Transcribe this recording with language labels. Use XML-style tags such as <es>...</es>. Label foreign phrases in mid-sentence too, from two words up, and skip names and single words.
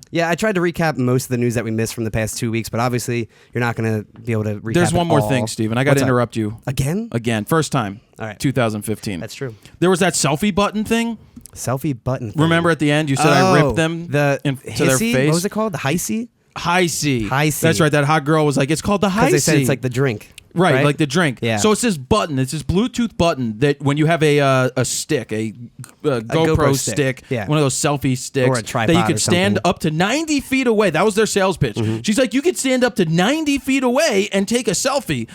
<en>Yeah, I tried to recap most of the news that we missed from the past 2 weeks, but obviously you're not going to be able to recap There's it one more all. thing, Steven. I got to What's up? interrupt you. Again? First time. All right. 2015. That's true. There was that selfie button thing. Selfie button thing. Remember at the end you said I ripped them to their face? What was it called? The Hi-C? Hi-C. Hi-C. That's right. That hot girl was like, it's called the Hi-C. Because they said it's like the drink. Right, like the drink. Yeah. So it's this button. It's this Bluetooth button that when you have a stick, a GoPro stick, yeah. one of those selfie sticks, Or a tripod that you could or stand something. up to 90 feet away. That was their sales pitch. Mm-hmm. She's like, you could stand up to 90 feet away and take a selfie.</en>